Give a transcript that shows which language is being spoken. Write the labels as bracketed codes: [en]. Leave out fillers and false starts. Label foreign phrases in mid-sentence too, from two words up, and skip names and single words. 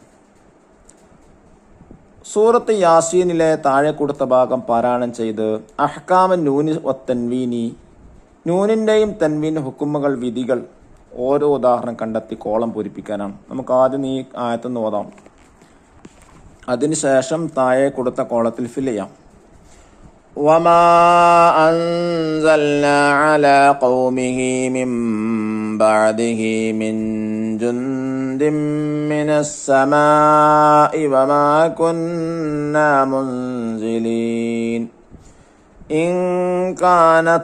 [ml] സൂറത്ത് യാസീനിലെ താഴെ കൊടുത്ത ഭാഗം പാരായണം ചെയ്ത് [ar] أحكام النون والتنوين [ml] നൂനിൻ്റെയും തൻവീൻ ഹുക്കുമുകൾ വിധികൾ ഓരോ ഉദാഹരണം കണ്ടെത്തി കോളം പൂരിപ്പിക്കാനാണ്. നമുക്ക് ആദ്യം ഈ ആയത്തൊന്ന് ഓതാം. അതിനുശേഷം താഴെ കൊടുത്ത കോളത്തിൽ ഫിൽ ചെയ്യാം. [ar] وما أنزلنا على قومه من بعده من جند من السماء وما كنا منزلين إن كانت